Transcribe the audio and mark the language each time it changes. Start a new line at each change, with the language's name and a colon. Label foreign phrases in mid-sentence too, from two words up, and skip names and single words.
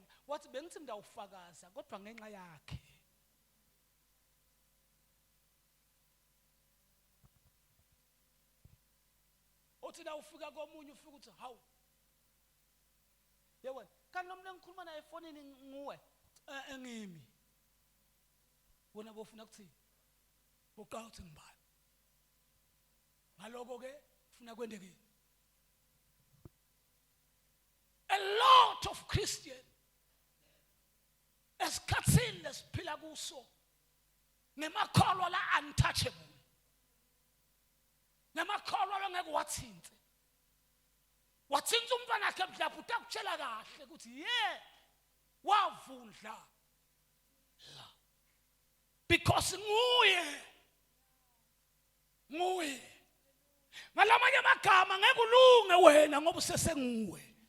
Swati: Wathi bengithi ngidawufakaza kodwa ngenxa yakhe. Uthi la ufika komunye ufika uthi hawu. Yewena kanti nomnye ngikhuluma naye efonini nguwe engimi. Wona bofuna ukuthini? Uqawuthi ngibani? Ngaloko ke ufuna kwendeke.
English: A lot of Christians
Swati: esikhatsini lesiphila kuso ngemakholwa la untouchable. Nemakholwa longeke wathinte. Wathinta umntwana wakhe mhlawumbe utakutshela kahle ukuthi wavundla la. Because nguye. Ngalamanye amagama ngeke ulunge wena ngoba usesenguwe.